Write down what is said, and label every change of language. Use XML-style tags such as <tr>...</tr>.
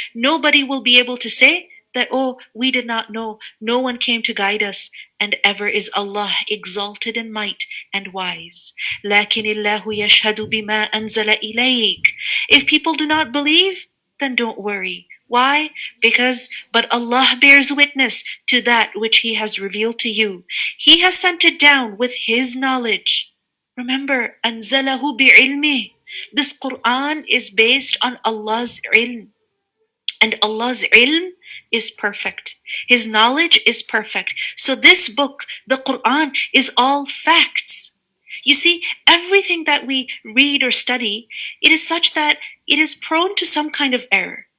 <en>Nobody will be able to say that, oh, we did not know, no one came to guide us, and ever is Allah exalted in might and wise.</en> <ar>لَكِنِ اللَّهُ يَشْهَدُ بِمَا أَنزَلَ إِلَيْكَ.</ar> <en>If people do not believe, then don't worry. Why? Because, but Allah bears witness to that which He has revealed to you. He has sent it down with His knowledge.</en> <ar>Remember, أَنزَلَهُ بِعِلْمِهِ.</ar> <en>This Quran is based on Allah's ilm. And Allah's ilm is perfect. His knowledge is perfect. So this book, the Quran, is all facts. You see, everything that we read or study, it is such that it is prone to some kind of error.</en>